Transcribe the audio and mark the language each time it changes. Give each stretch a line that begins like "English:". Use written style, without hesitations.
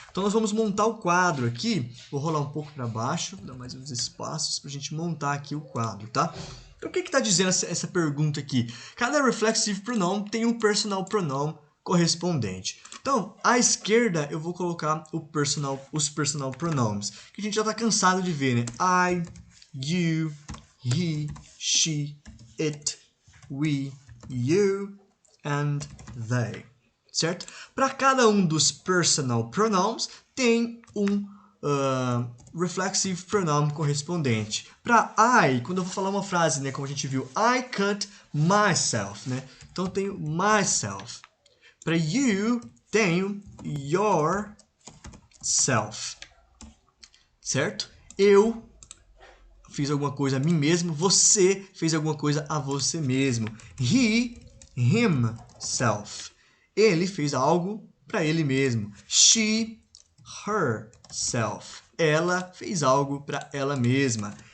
Portuguese: Então nós vamos montar o quadro aqui. Vou rolar um pouco para baixo, dar mais uns espaços para a gente montar aqui o quadro, tá? Então o que está dizendo essa pergunta aqui? Cada reflexive pronoun tem um personal pronoun correspondente. Então, à esquerda eu vou colocar os personal pronomes, que a gente já está cansado de ver, né?
English: I, you, he, she, it, we, you, and they.
Portuguese: Certo? Para cada um dos personal pronouns tem um reflexive pronoun correspondente. Para I, quando eu vou falar uma frase, né, como a gente viu,
English: I cut myself,
Portuguese: né? Então eu tenho myself. Para you, tenho yourself. Certo? Eu fiz alguma coisa a mim mesmo, você fez alguma coisa a você mesmo. He, himself. Ele fez algo para ele mesmo. She, herself. Ela fez algo para ela mesma.